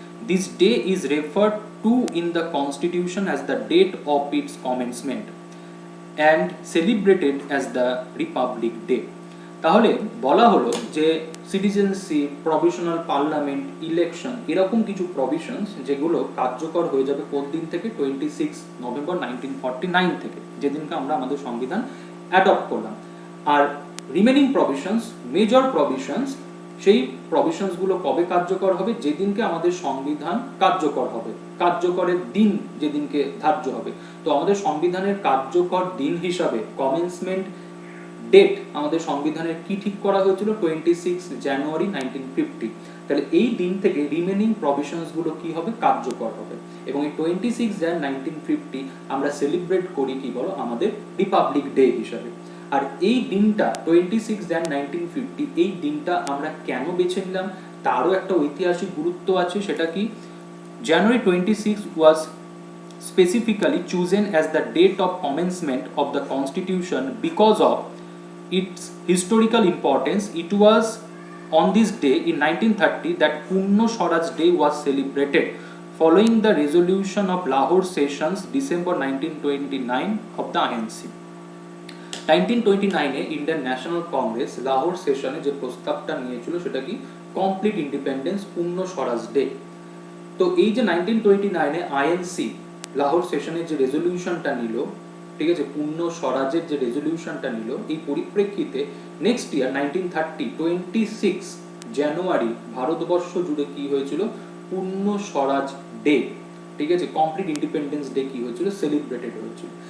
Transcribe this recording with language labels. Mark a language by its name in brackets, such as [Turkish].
[English] This day is referred to in the constitution as the date of its commencement. And celebrated as the republic day. [Bangla] তাহলে বলা হলো যে citizenship, provisional parliament, election, এরকম কিছু provisions যেগুলো কার্যকর হয়ে যাবে কোন দিন থেকে, 26 নভেম্বর 1949 থেকে, যেদিনকে আমরা আমাদের সংবিধান অ্যাডপ্ট করলাম। আর রিমেনিং প্রভিশনস, মেজর প্রভিশনস, সেই প্রভিশনসগুলো কবে কার্যকর হবে, যেদিনকে আমাদের সংবিধান কার্যকর হবে, কার্যকরের দিন যেদিনকে ধার্য হবে। তো আমাদের সংবিধানের কার্যকর দিন হিসাবে কমেন্সমেন্ট ডেট আমাদের সংবিধানের কি ঠিক করা হয়েছিল, 26 জানুয়ারি 1950। তাহলে এই দিন থেকে রিমেনিং প্রভিশনস গুলো কি হবে, কার্যকর হবে। এবং এই 26 জান 1950 আমরা সেলিব্রেট করি কি বলো, আমাদের রিপাবলিক ডে হিসাবে। আর এই দিনটা 26 জান 1950, এই দিনটা আমরা কেন বেছে নিলাম তারও একটা ঐতিহাসিক গুরুত্ব আছে। সেটা কি, [English] January 26 was specifically chosen as the date of commencement of the constitution because of its historical importance. It was on this day in 1930 that Punno Swaraj Day was celebrated following the resolution of Lahore Sessions December 1929 of the INC. [Bangla] 1929 A Indian national Congress Lahore সেশনে যে প্রস্তাবটা নিয়েছিল সেটা কি, complete independence, পূর্ণ স্বরাজ day. তো এই যে 1929 এ আইএনসি লাহোর সেশনে যে রেজলিউশনটা নিল, ঠিক আছে, পূর্ণ স্বরাজের যে রেজলিউশনটা নিল, এই পরিপ্রেক্ষিতে নেক্সট ইয়ার 1930 26 জানুয়ারি ভারতবর্ষ জুড়ে কি হয়েছিল, পূর্ণ স্বরাজ ডে, ঠিক আছে, কমপ্লিট ইন্ডিপেন্ডেন্স ডে কি হয়েছিল, সেলিব্রেটেড হয়েছিল।